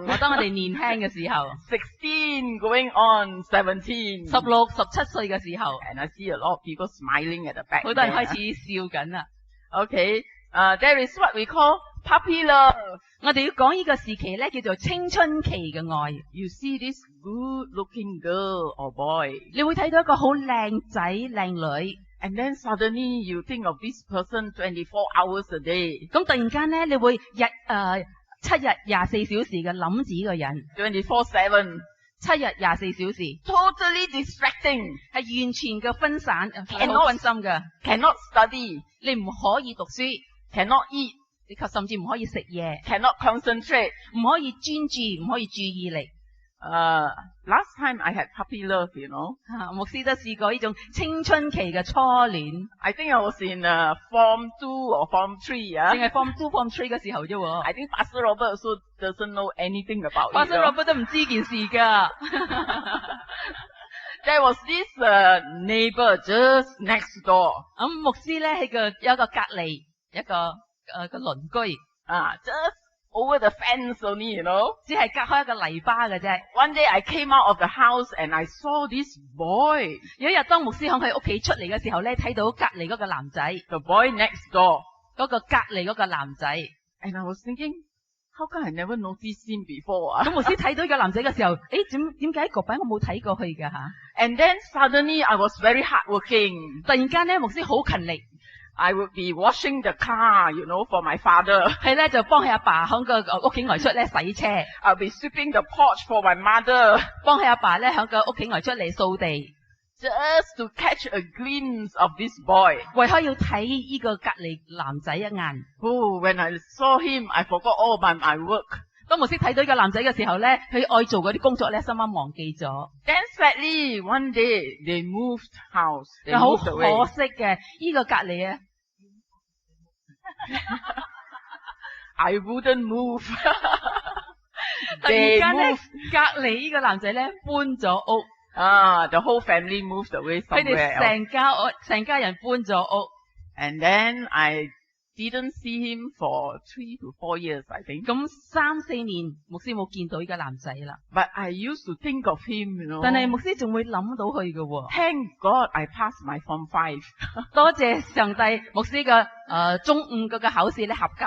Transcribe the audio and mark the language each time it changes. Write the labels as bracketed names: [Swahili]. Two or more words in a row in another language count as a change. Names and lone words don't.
[Cantonese] 當我哋年輕嘅時候， [English] 16 going on 17. [Cantonese] 16、17 歲嘅時候， [English] And I see a lot of people smiling at the back [Cantonese] 好多人 [English] there. [Cantonese] 開始笑緊啦。 [English] Okay, there is what we call puppy love. [Cantonese] 我哋要講呢個時期咧，叫做青春期嘅愛。 [English] You see this good-looking girl or boy, [Cantonese] 你會睇到一個好靚仔靚女， [English] and then suddenly you think of this person 24 hours a day, [Cantonese] 咁突然間咧，你會7日24小時嘅諗住呢個人， [English] 24/7, [Cantonese] 7日24小時 [English] totally distracting, [Cantonese] 係完全嘅分散，係 [English] Cannot- [Cantonese] 好分心嘅。 [English] cannot study, [Cantonese] 你唔可以讀書， [English] cannot eat, [Cantonese] 你及甚至唔可以食嘢， [English] cannot concentrate. [Cantonese] 唔可以專注，唔可以注意力。 [English] Last time I had puppy love, you know. [Cantonese] 牧師都試過呢種青春期嘅初戀， [English] I think I was in Form 2 or Form 3, [Cantonese] 淨係 Form 2、Form 3嘅時候啫喎。 [English] I think Pastor Robert also doesn't know anything about it. [Cantonese] 發生 Robert 都唔知件事㗎。 [English] There was this neighbor just next door. [Cantonese] 咁牧師咧有一個隔離一個個鄰居， [English] Just over the fence only, you know. [Cantonese] 只係隔開一個泥巴嘅啫。 [English] One day I came out of the house and I saw this boy, [Cantonese] 有一日當牧師響佢屋企出嚟嘅時候咧，睇到隔離嗰個男仔， [English] the boy next door. [Cantonese] 嗰個隔離嗰個男仔。 [English] And I was thinking, how come I never noticed him before? [Cantonese] 咁牧師睇到呢個男仔嘅時候，點解嗰擺我冇睇過去㗎吓？ [English] And then suddenly I was very hardworking. [Cantonese] 突然間咧，牧師好勤力， [English] I would be washing the car, you know, for my father. [Cantonese] 係咧就幫佢阿爸響個屋企外出咧洗車， [English] I'll be sweeping the porch for my mother, [Cantonese] 幫佢阿爸咧響個屋企外出嚟掃地， [English] just to catch a glimpse of this boy. [Cantonese] 為開要睇呢個隔離男仔一眼。 [English] Oh, when I saw him, I forgot all about my work. [Cantonese] 當牧師睇到呢個男仔嘅時候咧，佢愛做嗰啲工作咧，心啱忘記咗。 [English] Then sadly, one day they moved house. They [Cantonese] 又好 [English] moved [Cantonese] 可 [English] away. [Cantonese] 惜嘅，呢個隔離啊， [English] I wouldn't move. [Cantonese] 突然 [English] They [Cantonese] 間咧 [English] moved. [Cantonese] 隔離呢個男仔咧搬咗屋。 [English] The whole family moved away [Cantonese] 佢哋 [English] somewhere else. [Cantonese] 成家人搬咗屋。 [English] And then I didn't see him for 3 to 4 years, I think. [Cantonese] 咁3、4年，牧師冇見到呢個男仔啦。 [English] But I used to think of him, you know. [Cantonese] 但係牧師仲會諗到佢嘅喎。 [English] Thank God I passed my Form 5. [Cantonese] 多謝上帝，牧師嘅中五嗰個考試咧合格。